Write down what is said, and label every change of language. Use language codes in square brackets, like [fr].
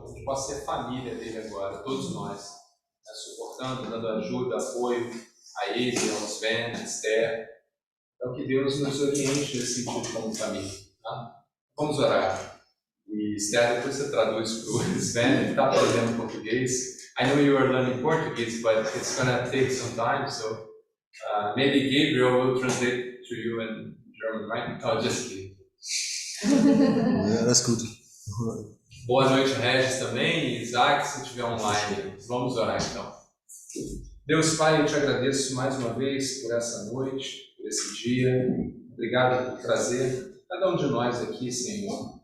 [pt] Que a gente possa ser família dele agora, todos nós, né? Suportando, dando ajuda, apoio a ele, ao Sven, a Esther. Então que Deus nos oriente nesse sentido como família, tá? Vamos orar. E Esther, depois você traduz para o Sven, ele está aprendendo português. [en] I know you are learning Portuguese, but it's going to take some time, so maybe Gabriel will translate to you in German, right? Oh, just kidding. Yeah, that's good. [pt] Boa noite, Regis, também, e Isaac, se estiver online. Vamos orar então. Deus Pai, eu te agradeço mais uma vez por essa noite, por esse dia. Obrigado por trazer cada um de nós aqui, Senhor.